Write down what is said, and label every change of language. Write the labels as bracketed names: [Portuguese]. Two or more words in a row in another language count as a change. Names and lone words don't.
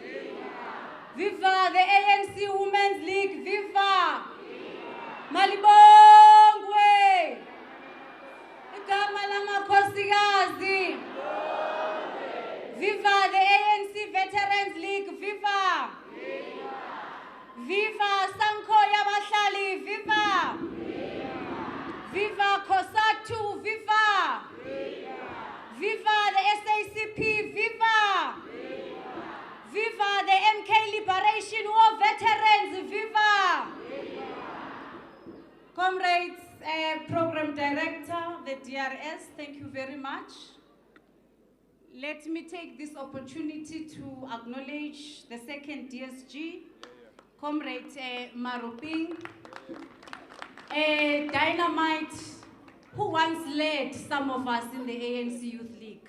[English] Viva the ANC Women's League, viva! [Zulu] Malibongwe! Igama lamakhosikazi! [English] Viva the ANC Veterans League, viva! Viva Sankoya Bahlali, viva! Viva Kosatu, viva! Viva the SACP, viva! Viva the MK Liberation War Veterans, viva! Comrades, Program Director, the DRS, thank you very much. Let me take this opportunity to acknowledge the second DSG, Comrade Maruping, a dynamite who once led some of us in the ANC Youth League.